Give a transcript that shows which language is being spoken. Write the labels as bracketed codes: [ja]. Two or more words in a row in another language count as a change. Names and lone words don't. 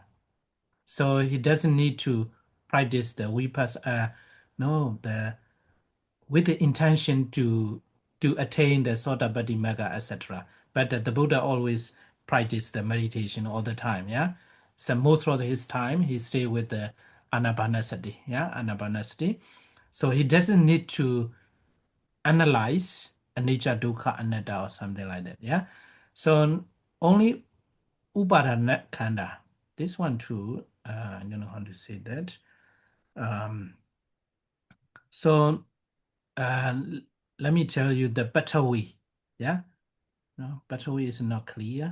[en] So he doesn't need to practice the vipassana, no, the with the intention to attain the [pi] Sotapaddi Magga, [en] etc. But the Buddha always practiced the meditation all the time. Yeah, so most of his time he stay with the anapanasati. Yeah, anapanasati. So he doesn't need to analyze [pi] anicca, dukkha, anatta, [en] or something like that. Yeah, so only [pi] upadana khanda. [en] This one too. I don't know how to say that. Um, so uh, let me tell you the better way. Yeah, no, better way is not clear.